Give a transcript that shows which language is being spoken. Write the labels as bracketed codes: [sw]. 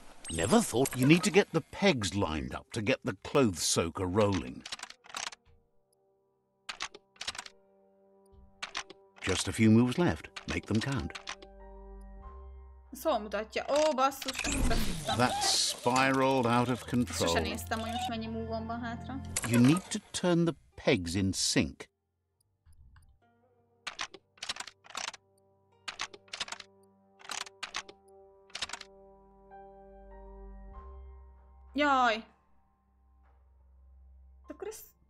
[en] Never thought you need to get the pegs lined up to get the clothes soaker rolling. Just a few moves left. Make them count. [hu] Szóval mutatja. Ó, basszus, [en] That's spiraled out of control. [hu] Sose néztem, hogy most mennyi move-on van hátra. [en] You need to turn the pegs in sync. [hu] Jaj! Akkor ezt...